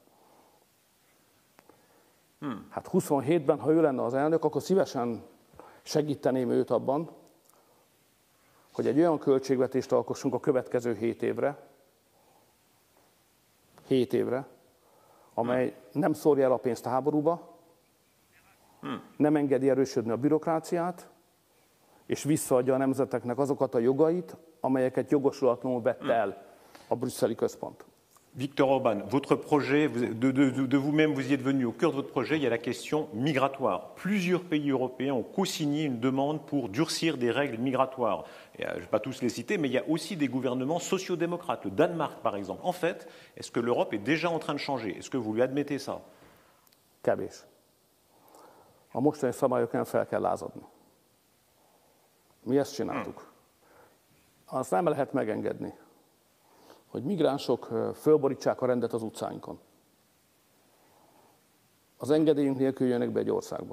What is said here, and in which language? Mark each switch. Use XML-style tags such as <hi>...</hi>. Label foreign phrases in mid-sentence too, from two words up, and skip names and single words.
<hu>Hát 27-ben, ha ő lenne az elnök, akkor szívesen segíteném őt abban, hogy egy olyan költségvetést alkossunk a következő 7 évre, amely nem szórja el a pénzt a háborúba, nem engedi erősödni a bürokráciát, és visszaadja a nemzeteknek azokat a jogait, amelyeket jogosulatlanul vett el a brüsszeli központ.</hu> <fr>Viktor Orbán, votre projet, de vous-même, vous y êtes venu au cœur de votre projet, il y a la question migratoire. Plusieurs pays européens ont co-signé une demande pour durcir des règles migratoires. Et, je ne vais pas tous les citer, mais il y a aussi des gouvernements sociodémocrates, le Danemark par exemple. En fait, est-ce que l'Europe est déjà en train de changer? Est-ce que vous lui admettez ça?</fr> <hu>Kevés. A mostani szabályokon fel kell lázadni. Mi ezt csináltuk. Azt nem lehet megengedni, hogy migránsok fölborítsák a rendet az utcáinkon. Az engedélyünk nélkül jönnek be egy országba.</hu>